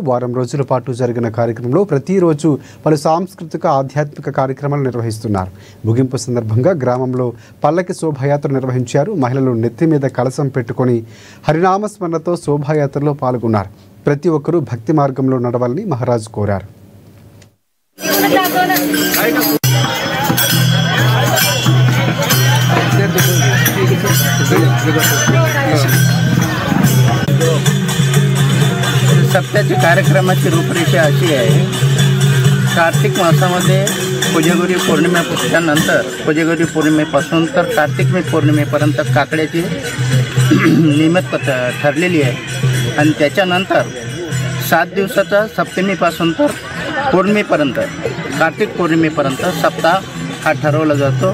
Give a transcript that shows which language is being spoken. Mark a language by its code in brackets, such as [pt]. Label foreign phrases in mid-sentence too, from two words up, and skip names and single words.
[te] వారం రోజుల పాటు జరిగిన కార్యక్రమంలో ప్రతిరోజు పలు సాంస్కృతిక ఆధ్యాత్మిక కార్యక్రమాలు నిర్వహిస్తున్నారు. ముగింపు సందర్భంగా గ్రామంలో పల్లకి శోభాయాత్ర నిర్వహించారు. మహిళలు నెత్తి మీద కలశం పెట్టుకొని హరినామస్మరణతో శోభాయాత్రలో పాల్గొన్నారు. ప్రతి ఒక్కరూ భక్తి మార్గంలో నడవాలని మహారాజ్ కోరారు. [mr] सप्त्याची कार्यक्रमाची रूपरेषा अशी आहे. कार्तिक मासामध्ये कोजागिरी पौर्णिमेनंतर कोजागिरी पौर्णिमेपासून तर कार्तिक पौर्णिमेपर्यंत काकड्याची निमित्त ठरलेली आहे आणि त्याच्यानंतर 7 दिवसाचा सप्तमीपासून तर पौर्णिमेपर्यंत कार्तिक पौर्णिमेपर्यंत सप्ताह हा ठरवला जातो.